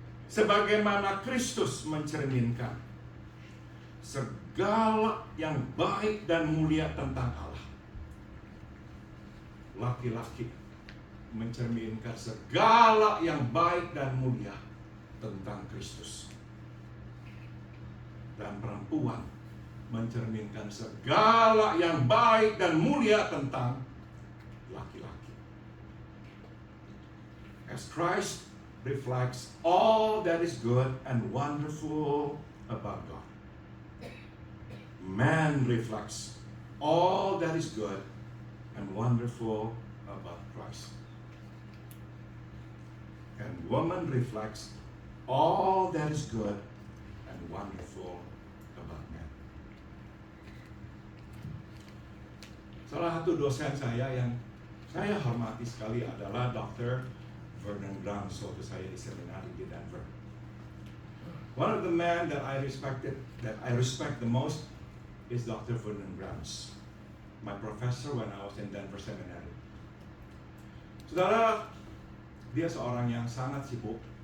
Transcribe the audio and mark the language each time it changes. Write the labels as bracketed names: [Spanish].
[Indonesian] Sebagaimana Kristus mencerminkan segala yang baik dan mulia tentang Allah, laki-laki mencerminkan segala yang baik dan mulia tentang Kristus, dan perempuan mencerminkan segala yang baik dan mulia tentang laki-laki. [English] As Christ reflects all that is good and wonderful about God, man reflects all that is good and wonderful about Christ. And woman reflects all that is good and wonderful about man. [Indonesian] Salah satu dosen saya yang saya hormati sekali adalah Dr. Vernon Browns waktu saya di seminari di Denver. [English] One of the men that I respect the most is Dr. Vernon Browns, my professor when I was in Denver Seminary. [Indonesian] Saudara, dia seorang yang sangat sibuk.